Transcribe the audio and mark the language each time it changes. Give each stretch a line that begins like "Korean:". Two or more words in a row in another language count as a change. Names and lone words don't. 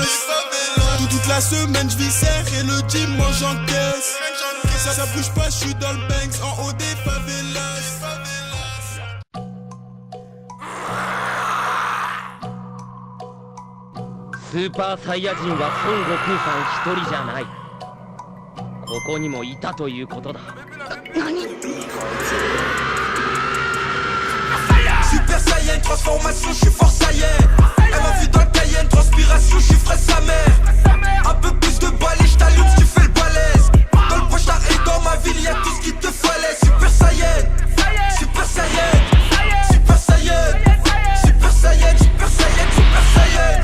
French: Toute la semaine, je vis serré, le dimanche j'encaisse. Ça bouge pas, je suis dans le Banks, en haut des favelas.
Japanese: Super Saiyajin は孫悟空さん一人じゃない。ここにもいたということだ。何？
French: Super Saiyan, transformation, je suis fort Saiyan. Elle m'a vu dans le Cayenne, transpiration, je suis frais sa mère. Un peu plus de balai, je t'allume si tu fais le balèze. Dans le pochard et dans ma ville, y'a tout ce qu'il te fallait. Super Saiyan, Super Saiyan, Super Saiyan, Super Saiyan, Super Saiyan, Super Saiyan.